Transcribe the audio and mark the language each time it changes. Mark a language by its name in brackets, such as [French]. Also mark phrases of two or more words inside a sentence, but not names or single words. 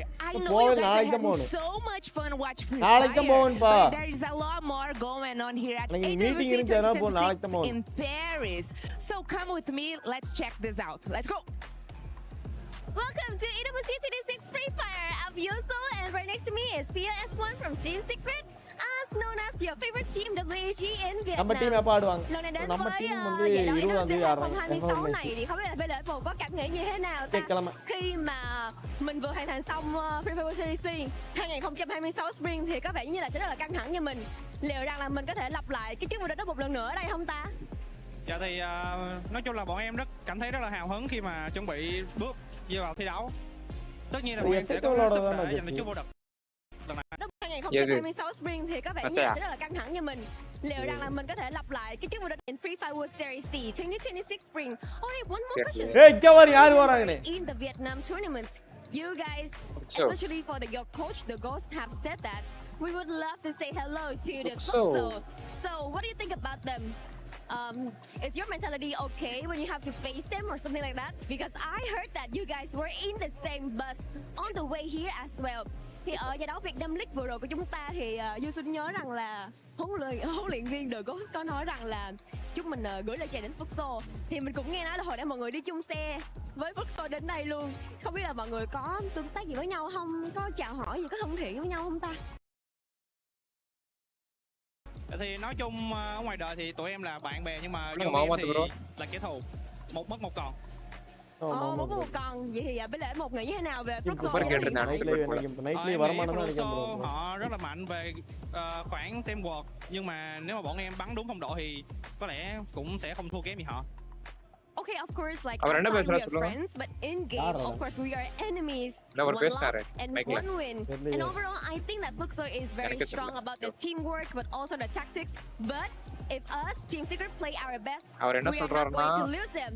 [English] I know you guys are having so much fun watching Free Fire, but there is a lot more going on here at AWC 2026 in Paris. So come with me. Let's check this out. Let's go. Welcome to EWC 26 Free Fire. I'm Yoso, and right next to me is PLS1 from Team Secret, as known as your favorite team WG in Vietnam. [Tamil] நம்ம டீம் எப்ப ஆடுவாங்க? [Vietnamese] Lần này đến [Tamil] நம்ம [Vietnamese] với [Tamil] டீம் வந்து [Vietnamese] giải đấu 20 Indonesia [Tamil] ஆடுறாங்க. [Vietnamese] 2026 này thì không biết là PLS1 có cảm nghĩ như thế nào ta? Khi mà mình vừa hoàn thành xong Free Fire World Series 2026 Spring thì có vẻ như là sẽ rất là căng thẳng cho mình. Liệu rằng là mình có thể lặp lại cái chức vô địch đó một lần nữa ở đây không ta? Dạ thì nói chung là bọn em cảm thấy rất là hào hứng khi mà chuẩn bị bước vào thi đấu. Tất nhiên là bọn em sẽ có sức để giành được chức vô địch. Năm 2026 Spring thì có vẻ như là sẽ rất là căng thẳng cho mình. Liệu rằng là mình có thể lặp lại cái chức vô địch in Free Fire World Series 2026 Spring? [English] Only one more question. In the Vietnam tournaments, you guys, especially for your coach, the Ghost, have said that we would love to say hello to the Futsal. So, what do you think about them? Is your mentality okay when you have to face them or something like that? Because I heard that you guys were in the same bus on the way here as well. [Vietnamese] Thì ở giải đấu Vietnam League vừa rồi của chúng ta thì Yusun nhớ rằng là huấn luyện viên The Ghost có nói rằng là chúng mình gửi lời chào đến Futsal. Thì mình cũng nghe nói là hồi nãy mọi người đi chung xe với Futsal đến đây luôn. Không biết là mọi người có tương tác gì với nhau không? Có chào hỏi gì, có thân thiện với nhau không ta? Thì nói chung ở ngoài đời thì tụi em là bạn bè, nhưng mà vô game thì là kẻ thù, một mất một còn. Một mất một còn. Vậy thì bây giờ một nghĩ như thế nào về Futsal? Họ rất là mạnh về khoảng teamwork, nhưng mà nếu mà bọn em bắn đúng phong độ thì có lẽ cũng sẽ không thua kém gì họ. [English] Okay, of course, like outside we are friends, but in game, of course, we are enemies. One loss and one win. And overall, I think that Futsal is very strong about the teamwork, but also the tactics. But if us, Team Secret, play our best, we are not going to lose them.